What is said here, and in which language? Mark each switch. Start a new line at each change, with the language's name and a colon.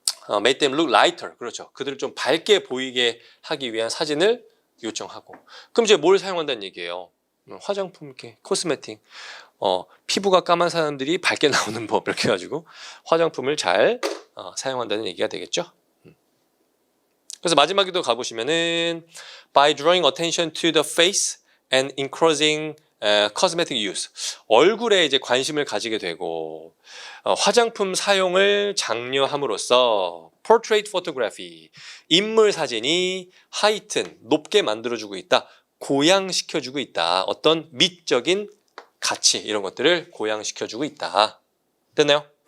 English: Make them look lighter.
Korean: 그렇죠. 그들을 좀 밝게 보이게 하기 위한 사진을 요청하고. 그럼 이제 뭘 사용한다는 얘기예요? 화장품, 이렇게 코스메틱. 피부가 까만 사람들이 밝게 나오는 법 이렇게 해가지고 화장품을 잘 사용한다는 얘기가 되겠죠. 그래서 마지막에도 가보시면은
English: by drawing attention to the face and encouraging cosmetic use.
Korean: 얼굴에 이제 관심을 가지게 되고 화장품 사용을 장려함으로써 portrait photography, 인물 사진이 heighten, 높게 만들어주고 있다. 고양시켜주고 있다. 어떤 미적인 가치 이런 것들을 고양시켜주고 있다. 됐나요?